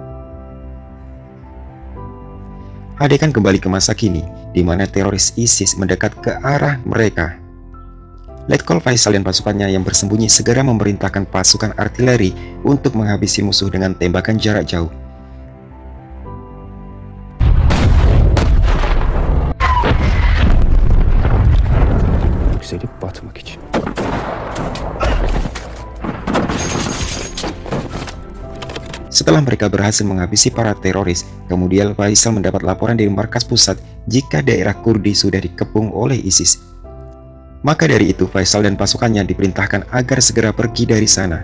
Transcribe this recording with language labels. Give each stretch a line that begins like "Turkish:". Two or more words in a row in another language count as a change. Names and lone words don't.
Indonesian: Adegan kembali ke masa kini, di mana teroris ISIS mendekat ke arah mereka. Letkol Faisal dan pasukannya yang bersembunyi segera memerintahkan pasukan artileri untuk menghabisi musuh dengan tembakan jarak jauh.
Turkish: Yükselip batmak için.
Indonesian: Setelah mereka berhasil menghabisi para teroris, kemudian Faisal mendapat laporan dari markas pusat jika daerah Kurdi sudah dikepung oleh ISIS. Maka dari itu Faisal dan pasukannya diperintahkan agar segera pergi dari sana.